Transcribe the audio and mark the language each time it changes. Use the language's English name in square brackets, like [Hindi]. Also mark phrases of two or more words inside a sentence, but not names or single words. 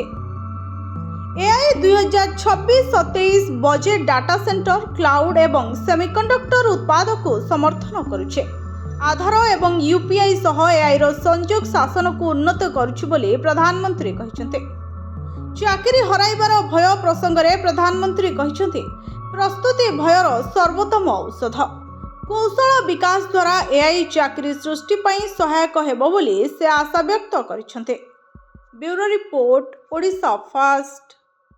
[Odia] ଏଆଇ 2026-27 ବଜେଟ [English] data center [Odia] କ୍ଲାଉଡ ଏବଂ ସେମିକଣ୍ଡକ୍ଟର ଉତ୍ପାଦକୁ ସମର୍ଥନ କରୁଛି। ଆଧାର ଏବଂ ୟୁପିଆଇ ସହ ଏଆଇର ସଂଯୋଗ ଶାସନକୁ ଉନ୍ନତ କରୁଛି ବୋଲି ପ୍ରଧାନମନ୍ତ୍ରୀ କହିଛନ୍ତି। ଚାକିରି ହରାଇବାର ଭୟ ପ୍ରସଙ୍ଗରେ ପ୍ରଧାନମନ୍ତ୍ରୀ କହିଛନ୍ତି ପ୍ରସ୍ତୁତି ଭୟର ସର୍ବୋତ୍ତମ ଔଷଧ। କୌଶଳ ବିକାଶ ଦ୍ୱାରା ଏଆଇ ଚାକିରି ସୃଷ୍ଟି ପାଇଁ ସହାୟକ ହେବ ବୋଲି ସେ ଆଶାବ୍ୟକ୍ତ କରିଛନ୍ତି। [English] bureau report, [Odia] ଓଡ଼ିଶା ଫାଷ୍ଟ।